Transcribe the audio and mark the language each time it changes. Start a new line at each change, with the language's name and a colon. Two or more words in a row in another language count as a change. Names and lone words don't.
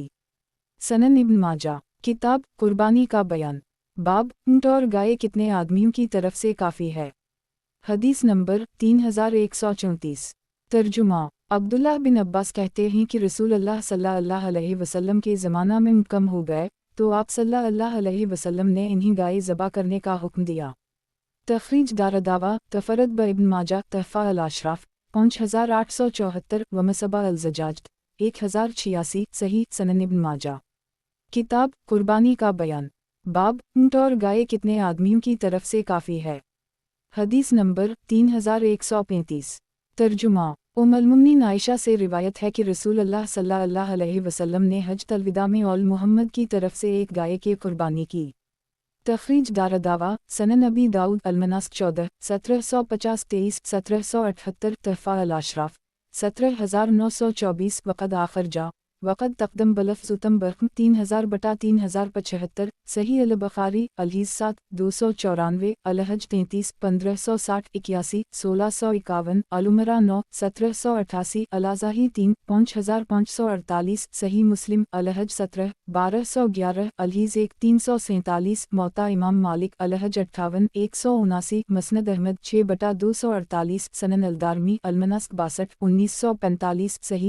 Urdu: سنن ابن ماجہ کتاب قربانی کا بیان باب اونٹ اور گائے کتنے آدمیوں کی طرف سے کافی ہے. حدیث نمبر 3134. ترجمہ عبداللہ بن عباس کہتے ہیں کہ رسول اللہ
Arabic: صلى الله عليه وسلم
Urdu: کے زمانہ میں اونٹ کم ہو گئے تو آپ
Arabic: صلى الله عليه وسلم
Urdu: نے انہیں گائے ذبح کرنے کا حکم دیا. تخریج دارالدعوہ تفرد بہ ابن ماجہ تحفۃ الاشراف 5874 و مصباح الزجاجہ 1086 صحیح. سنن ابن ماجہ کتاب قربانی کا بیان باب اونٹ اور گائے کتنے آدمیوں کی طرف سے کافی ہے. حدیث نمبر 3135. ترجمہ ام المومنین عائشہ سے روایت ہے کہ رسول اللہ
Arabic: صلى الله عليه وسلم
Urdu: نے حج الوداع میں آل محمد کی طرف سے ایک گائے کی قربانی کی. تخریج دارالدعوہ سنن ابی داؤد المناسک 14 1750 23 1778 تحفۃ الاشراف 17924
Arabic: وقد آخر جه وقد تقدم بلفظ أتم برقم
Urdu: 3000/3075 صحیح البخاری الحدیث 7 294 الحج 33 1560 81 1651 العمرہ 9 1788 الاضاحی 3 5548 صحیح مسلم الحج 17 1211 الحدیث 1 347 موطا امام مالک الحج 58 179 مسند احمد 6/248 سنن الدارمی المناسک 62 1945 صحیح.